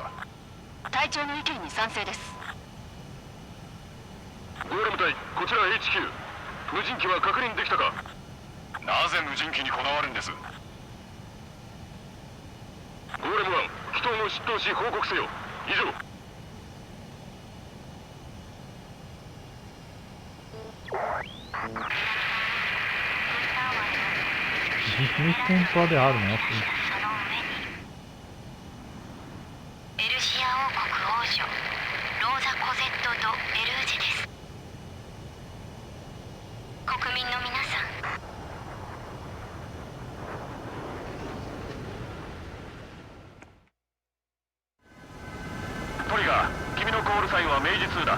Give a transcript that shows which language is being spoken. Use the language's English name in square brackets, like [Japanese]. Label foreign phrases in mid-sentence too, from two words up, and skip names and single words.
[Japanese] 隊長の意見に賛成です。ゴーレム隊、こちら HQ。無人機は確認できたか。なぜ無人機にこだわるんです。ゴーレム1、人を出頭し報告せよ。以上。 [Portuguese] A gente nem ficou pro lado errado, né? [Japanese] エルシア王国王女ローザ・コゼット・ド・ベルージェです。国民の皆さん、トリガー、君のコールサインは明治2だ。